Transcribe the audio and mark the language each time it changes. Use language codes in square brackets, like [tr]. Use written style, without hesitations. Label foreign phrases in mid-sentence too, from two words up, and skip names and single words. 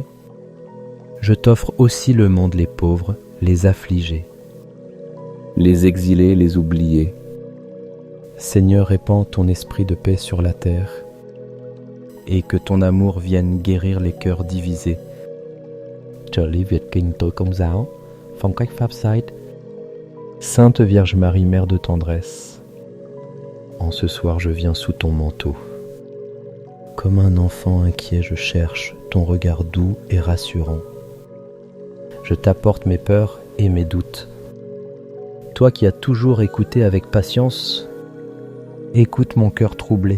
[fr] Je t'offre aussi le monde, les pauvres, les affligés, les exilés, les oubliés. Seigneur, répands ton esprit de paix sur la terre, et que ton amour vienne guérir les cœurs divisés. [vi] Trợ lý Việt Kinh Tối Công Giáo, phong cách Pháp Side. [fr] Sainte Vierge Marie, Mère de tendresse, en ce soir je viens sous ton manteau. Comme un enfant inquiet, je cherche ton regard doux et rassurant. Je t'apporte mes peurs et mes doutes. Toi qui as toujours écouté avec patience, écoute mon cœur troublé.